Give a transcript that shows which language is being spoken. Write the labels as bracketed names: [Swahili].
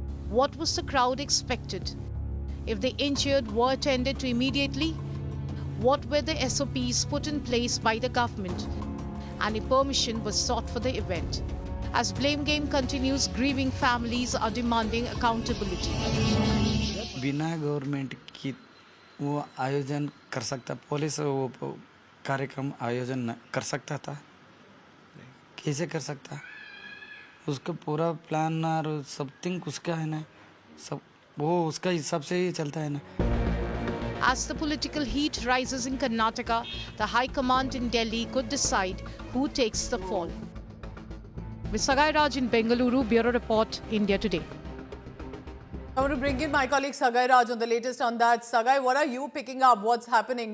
[English] What was the crowd expected? If the injured were attended to immediately? What were the SOPs put in place by the government? And a permission was sought for the event. As blame game continues, grieving families are demanding accountability. [Hindi] बिना government की वो आयोजन कर सकता, police वो कार्यक्रम आयोजन कर सकता था? कैसे कर सकता? उसका पूरा प्लान और समथिंग उसका है ना, सब वो उसका हिसाब से ही चलता है ना. [English] As the political heat rises in Karnataka, the High Command in Delhi could decide who takes the fall. With Sagai Raj in Bengaluru, Bureau Report, India Today. I want to bring in my colleague Sagai Raj on the latest on that. Sagai, what are you picking up? What's happening?